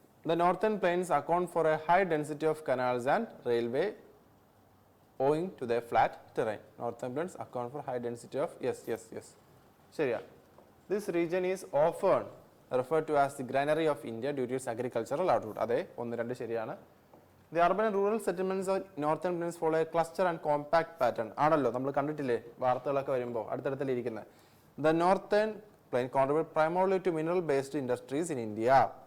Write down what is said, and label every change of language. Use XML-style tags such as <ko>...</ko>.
<en>The northern plains account for a high density of canals and railway owing to their flat terrain. Northern plains account for high density of yes.</en> <ml>ശരിയാ.</ml> <en>This region is often referred to as the granary of India due to its agricultural output.</en> <ml>അതെ, 1, 2 ശരിയാണ്.</ml> <en>The urban and rural settlements of northern plains follow a cluster and compact pattern.</en> <ml>ആണല്ലോ, നമ്മൾ കണ്ടിട്ടില്ലേ വാർത്തകളൊക്കെ വരുമ്പോൾ അടുത്തടുത്തല്ലിരിക്കുന്നത്.</ml> <en>The northern plain contribute primarily to mineral based industries in India.</en>